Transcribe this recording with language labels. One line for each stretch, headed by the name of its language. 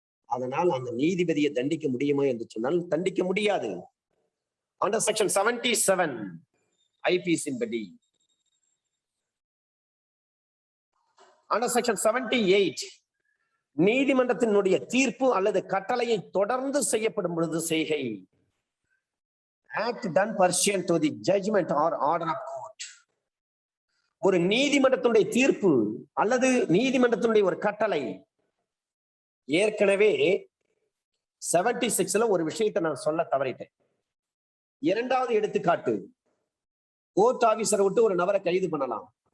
Tamil: அதனால் அந்த நீதிபதியை தண்டிக்க முடியுமா என்று சொன்னால் தண்டிக்க முடியாது. அண்டர் செக்ஷன் 77 ஐபிசி படி. அண்டர் செக்ஷன் 78 நீதிமன்றத்தினுடைய தீர்ப்பு அல்லது கட்டளையை தொடர்ந்து செய்யப்படும் பொழுது செய்கை.
English: Act done pursuant to the judgment or order of court.
Tamil: ஒரு நீதிமன்றத்தினுடைய தீர்ப்பு அல்லது நீதிமன்றத்தினுடைய ஒரு கட்டளை. ஏற்கனவே 76ல ஒரு விஷயத்தை நான் சொல்ல தவறிட்டேன். இரண்டாவது எடுத்துக்காட்டு, கோர்ட் ஆபீசரை விட்டு ஒரு நபரை கைது பண்ணலாம்.